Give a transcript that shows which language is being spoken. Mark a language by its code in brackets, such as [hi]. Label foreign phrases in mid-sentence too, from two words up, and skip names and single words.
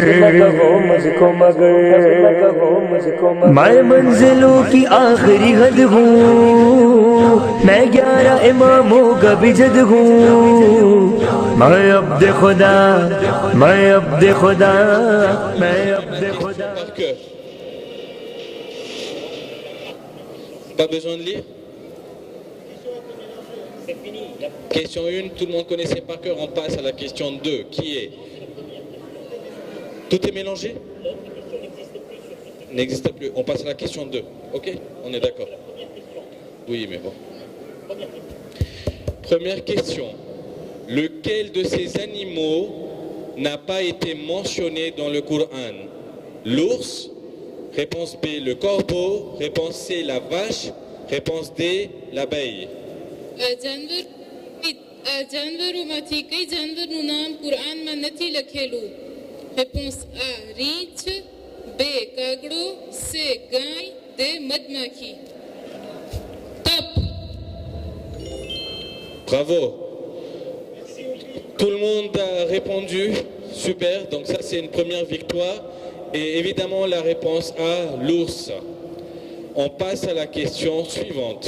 [hi] मैं मंजिलों की आखिरी हद हूँ, मैं 11 इमामों का भी जद हूँ। मैं अब्द खुदा, मैं अब्द खुदा, मैं अब्द खुदा। [fr] Pas besoin de lire. Question 1, tout le monde connaissait par cœur, on passe à la question 2, qui est... Tout est mélangé? N'existe plus. On passe à la question 2, ok? On est d'accord? Oui, mais bon. Première question. Lequel de ces animaux n'a pas été mentionné dans le Coran? L'ours? Réponse B, le corbeau. Réponse C, la vache. Réponse D, l'abeille. [gu] जानवरोમાંથી કઈ જાનવરનું નામ કુરાનમાં નથી લખેલું? રેપોન્સ A રીંછ, B કાગડો, C ગાય, D મધમાખી. [fr] Top. Bravo. Tout le monde a répondu. Super. Donc ça, c'est une première victoire. Et évidemment, la réponse A, l'ours. On passe à la question suivante.